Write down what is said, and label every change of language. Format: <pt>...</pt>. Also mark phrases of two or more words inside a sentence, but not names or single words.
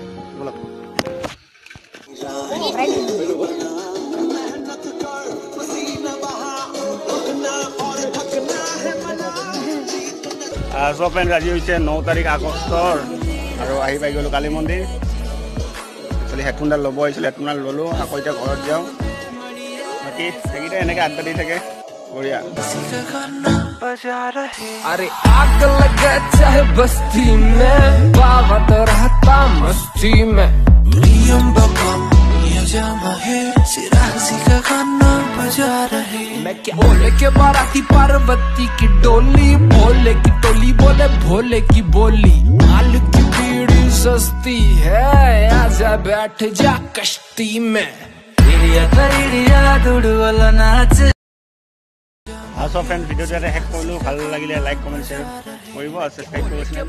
<as>বলক সব ফ্ৰেণ্ড, আজি হৈছে 9 তাৰিখ আগষ্টৰ, আৰু আহি পাই গ'লোঁ কালী মন্দিৰ। একচুৱেলি হেডফোনডাল ল'ব আহিছিলোঁ, হেডফোনডাল ল'লোঁ। আকৌ এতিয়া ঘৰত যাওঁ। বাকী সেইকেইটা এনেকৈ আড্ডা দি থাকে, বঢ়িয়া।</as> <hi>अरे आग लगे चाहे बस्ती में, बाबा तो रहता मस्ती में। मैं क्या बोले के बाराती पार्वती की डोली, भोले की टोली बोले भोले की बोली। माल की पीड़ी सस्ती है, आजा बैठ जा कश्ती में।</hi> <as>সব ফ্ৰেণ্ড, ভিডিঅ'টো ইয়াতে শেষ কৰিলোঁ। ভাল লাগিলে</as> <en>like comment share</en> <as>কৰিব, আৰু ছাবস্ক্ৰাইব কৰিব।</as>